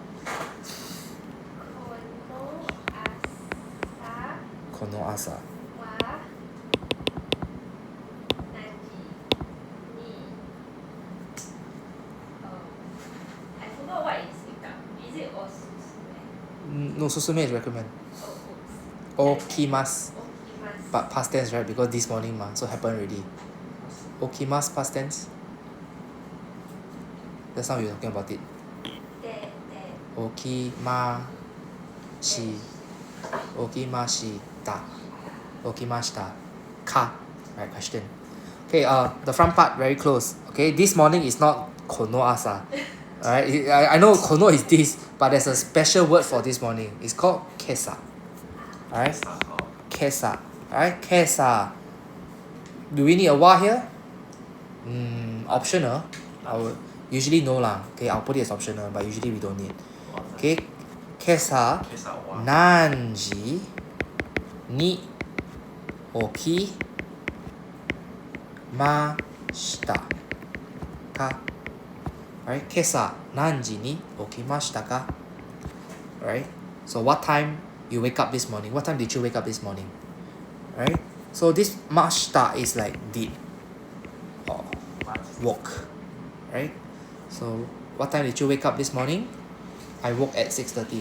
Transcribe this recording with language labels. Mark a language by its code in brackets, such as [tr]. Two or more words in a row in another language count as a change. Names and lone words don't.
[ja] この朝この朝. は何時に. [en] I forgot what is wake up. Is it osusume? No, susume is recommend. Oh, oops. [ja] 起きます. 起きます. [en] But past tense, right? Because this morning so happened already. Okimasu past tense. That's how we were talking about it. [ja] 起きまし. 起きました。起きました。か. [en] Right, question. Okay, the front part very close. Okay, this morning is not [ja] この朝. [en] Alright, I know kono is this, but there's a special word for this morning. It's called kesa. Alright? Kesa. Alright, kesa. Do we need a wa here? Optional. I would usually no lah. Okay, I'll put it as optional, but usually we don't need. [ja] Okay, 今朝何時に起きましたか? Alright, 今朝何時に起きましたか? [en] Alright, so what time you wake up this morning? What time did you wake up this morning? Right? So this mashita is like did or woke. Right? So what time did you wake up this morning? I woke at 6:30.